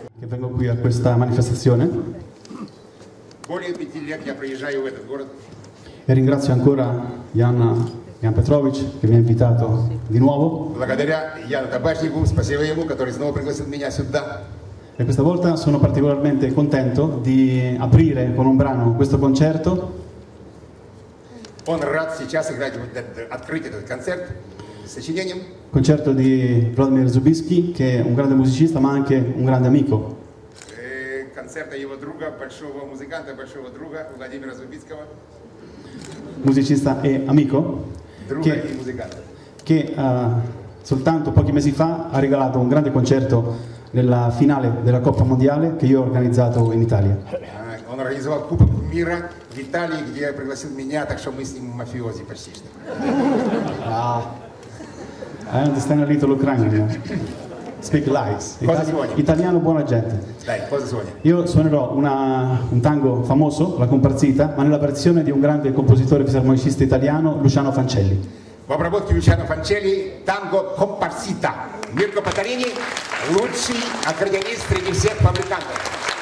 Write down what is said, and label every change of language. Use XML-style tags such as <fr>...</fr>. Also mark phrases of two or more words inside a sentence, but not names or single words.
<it>vengo qui a questa manifestazione</it> <ru>Более 5 лет я приезжаю в этот город.</ru> <it>e ringrazio ancora Jan Petrovich che mi ha invitato di nuovo.</it> <ru>Благодаря Яну Табачнику, спасибо ему, который снова пригласил меня сюда.</ru> <it>E questa volta sono particolarmente contento di aprire con un brano questo concerto.</it> <ru>Он рад сейчас открыть этот концерт с сочинением.</ru> <it>Concerto di Vladimir Zubisky, che è un grande musicista ma anche un grande amico.</it> <ru>Концерта его друга, большого музыканта, большого друга Владимира Зубицкого.</ru> <it>Musicista e amico,</it> <ru>Друга и музыканта.</ru> <it>che soltanto pochi mesi fa ha regalato un grande concerto nella finale della Coppa Mondiale che io ho organizzato in Italia.</it> <ru>Он организовал Кубок мира в Италии, где пригласил меня, так что мы с ним мафиози почти что.</ru> <en>I understand a little Ukrainian. Speak lies.</en> <it>Cosa suoni? Italiano buona gente. Dai, cosa suoni? Io suonerò un tango famoso, la comparsita, ma nella versione di un grande compositore fisarmonicista italiano, Luciano Fancelli.</it> <ru>В обработке Luciano Fancelli танго «Компарсита». Мирко Патарини – лучший аккордеонист среди всех фабрикантов.</ru>